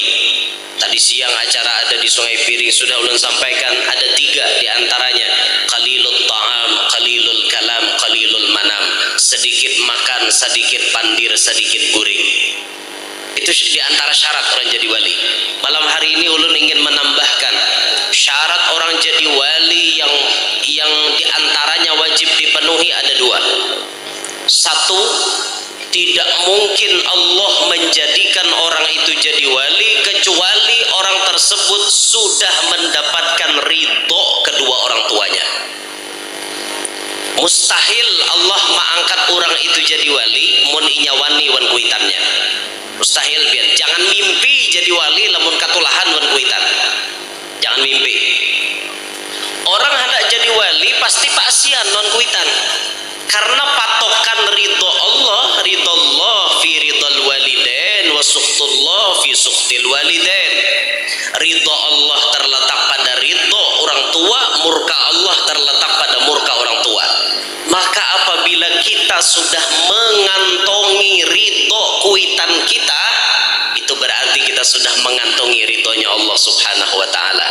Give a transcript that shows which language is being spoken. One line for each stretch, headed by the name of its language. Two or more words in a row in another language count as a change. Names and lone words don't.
Indonesian: Tadi siang acara ada di Sungai Piring sudah ulun sampaikan ada 3 diantaranya:
Arabic: qalilul ta'am, qalilul kalam, qalilul manam.
Indonesian: Sedikit makan, sedikit pandir, sedikit guring. Itu diantara syarat orang jadi wali. Malam hari ini ulun ingin menambahkan syarat orang jadi wali yang diantaranya wajib dipenuhi ada 2. 1, tidak mungkin Allah menjadikan orang itu jadi wali kecuali orang tersebut sudah mendapatkan ridho kedua orang tuanya.
Banjar: Mustahil Allah mengangkat orang itu jadi wali mun inya wani wan kuitannya.
Indonesian: Mustahil biar.
Banjar: Jangan mimpi jadi wali lamun katulahan wan kuitan.
Indonesian: Jangan mimpi.
Banjar: Orang hendak jadi wali pasti pasian non kuitan.
Indonesian: Karena patokan ridho Allah
Arabic: fi ridhal walidain wa suhtullah fi suhtil walidain.
Indonesian: Ridho Allah terletak pada ridho orang tua, murka Allah terletak pada murka orang tua. Maka apabila kita sudah mengantongi ridho kuitan kita, itu berarti kita sudah mengantongi ridhonya Allah
Arabic: Subhanahu wa taala.